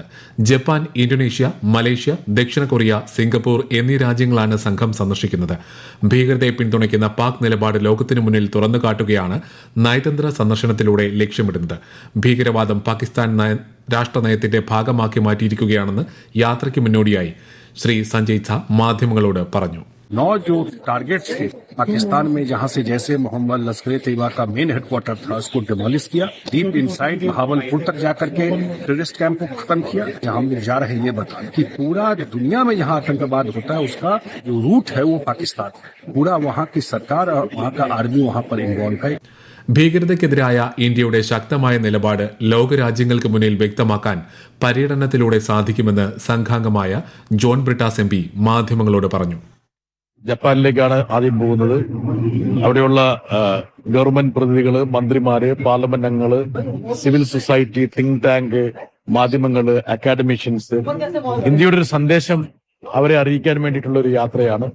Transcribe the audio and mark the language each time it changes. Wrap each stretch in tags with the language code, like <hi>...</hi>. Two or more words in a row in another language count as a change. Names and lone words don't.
<ml>ജപ്പാൻ, ഇന്തോനേഷ്യ, മലേഷ്യ, ദക്ഷിണ കൊറിയ, സിംഗപ്പൂർ എന്നീ രാജ്യങ്ങളാണ് സംഘം സന്ദർശിക്കുന്നത്. ഭീകരതയെ പിന്തുണയ്ക്കുന്ന പാക് നിലപാട് ലോകത്തിനു മുന്നിൽ തുറന്നുകാട്ടുകയാണ് നയതന്ത്ര സന്ദർശനത്തിലൂടെ ലക്ഷ്യമിടുന്നത്. ഭീകരവാദം പാകിസ്ഥാൻ രാഷ്ട്രനയത്തിന്റെ ഭാഗമാക്കി മാറ്റിയിരിക്കുകയാണെന്ന് യാത്രയ്ക്ക് മുന്നോടിയായി ശ്രീ സഞ്ജയ് ഝാ മാധ്യമങ്ങളോട് പറഞ്ഞു.</ml> <hi>9 जो टारगेट्स थे पाकिस्तान में, जहां से जैसे मोहम्मद लश्कर तैयबा का</hi> <en>main headquarter</en> <hi>था, उसको डिमोलिश किया.</hi> <en>deep inside</en> <hi>भावलपुर तक जाकर के</hi> <en>terrorist camp</en> <hi>को खत्म किया. जहां हम लोग जा रहे हैं ये बता कि पूरा दुनिया में जहां आतंकवाद होता है उसका जो रूट है वो पाकिस्तान है. पूरा वहां की सरकार और वहां का आर्मी वहां पर इन्वॉल्व है.</hi> <ml>ഭീകരതയ്ക്കെതിരായ ഇന്ത്യയുടെ ശക്തമായ നിലപാട് ലോകരാജ്യങ്ങൾക്ക് മുന്നിൽ വ്യക്തമാക്കാൻ പര്യടനത്തിലൂടെ സാധിക്കുമെന്ന് സംഘാംഗമായ ജോൺ ബ്രിട്ടാസ് MP മാധ്യമങ്ങളോട് പറഞ്ഞു. ജപ്പാനിലേക്കാണ് ആദ്യം പോകുന്നത്. അവിടെയുള്ള ഗവൺമെന്റ് പ്രതിനിധികള്, മന്ത്രിമാര്, പാർലമെന്റ് അംഗങ്ങള്,</ml> <en>civil society, think tank,</en> <ml>മാധ്യമങ്ങള്, അക്കാഡമിഷ്യൻസ്, ഇന്ത്യയുടെ ഒരു സന്ദേശം അവരെ അറിയിക്കാൻ വേണ്ടിയിട്ടുള്ള ഒരു യാത്രയാണ്.</ml>